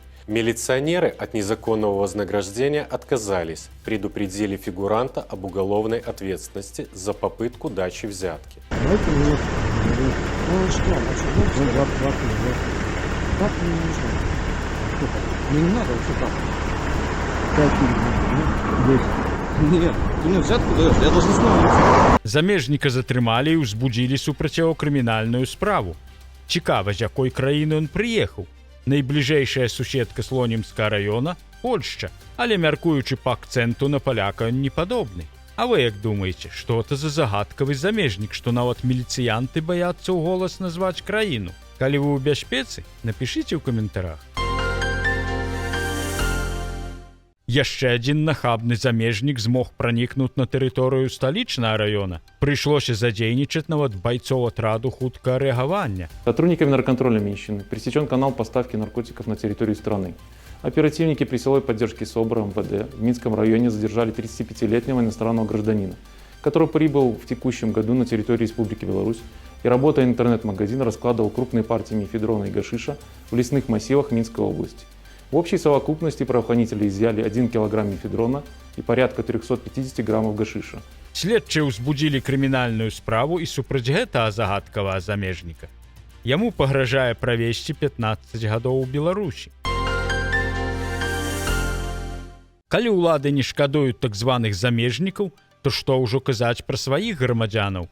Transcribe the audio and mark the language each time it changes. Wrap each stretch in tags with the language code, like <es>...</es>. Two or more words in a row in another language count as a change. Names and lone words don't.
<ru>Милиционеры от незаконного вознаграждения отказались, предупредили фигуранта об уголовной ответственности за попытку дачи взятки. Нет, ты мне взятку даешь, я должен знать.</ru> <be>Замежніка затрымалі і ўзбудзілі супраць яго крымінальную справу. Цікава, з якой краіны ён прыехаў. Найбліжэйшая суседка Слонімскага раёна – Польшча, але мяркуючы па акцэнту на паляка ён не падобны. А вы як думаеце, што это за загадкавы замежнік, што нават міліцыянты баяцца ў голас назваць краіну? Калі вы ў бяспецы, напішыце ў каментарах. Яшчэ адзін нахабны замежнік змог пранікнуць на тэрыторыю сталічнага раёна. Прыйшлося задзейнічаць нават байцоў атраду хуткага рэагавання.</be> <ru>Сотрудниками наркоконтрольной Минщины пресечен канал поставки наркотиков на территорию страны. Оперативники при силовой поддержке СОБРа МВД в Минском районе задержали 35-летнего иностранного гражданина, который прибыл в текущем году на территорию Республики Беларусь и, работая в интернет-магазин, раскладывал крупные партии мефедрона и гашиша в лесных массивах Минской области. В общей совокупности правоохранители изъяли 1 килограмм мефедрона и порядка 350 граммов гашиша.</ru> <be>Следчыя ўзбудзілі крымінальную справу і супраць гэтага загадкавага замежніка. Яму пагражае правесці 15 гадоў у Беларусі. Калі ўлады не шкадуюць так званых замежнікаў, то што ўжо казаць пра сваіх грамадзянаў?</be>